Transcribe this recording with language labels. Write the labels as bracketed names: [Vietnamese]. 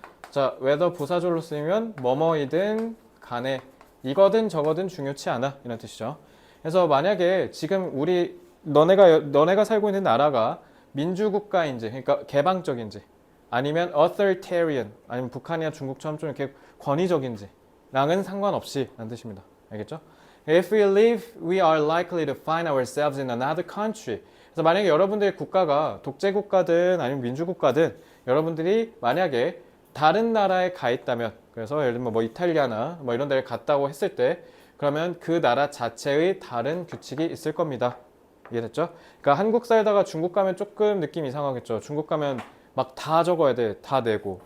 [Korean] 자, whether 부사절로 쓰이면 뭐뭐이든 간에 이거든 저거든 중요치 않아 이런 뜻이죠. 그래서 만약에 지금 너네가 살고 있는 나라가 민주국가인지, 그러니까 개방적인지, 아니면 authoritarian, 아니면 북한이나 중국처럼 좀 이렇게 권위적인지 랑은 상관없이 라는 뜻입니다. 알겠죠? [English] If we leave, we are likely to find ourselves in another country. [Korean] 그래서 만약에 여러분들의 국가가 독재국가든 아니면 민주국가든 여러분들이 만약에 다른 나라에 가 있다면, 그래서 예를 들면 뭐 이탈리아나 뭐 이런 데를 갔다고 했을 때, 그러면 그 나라 자체의 다른 규칙이 있을 겁니다. 이해됐죠? 그러니까 한국 살다가 중국 가면 조금 느낌 이상하겠죠. 중국 가면 막 다 적어야 돼. 다 내고.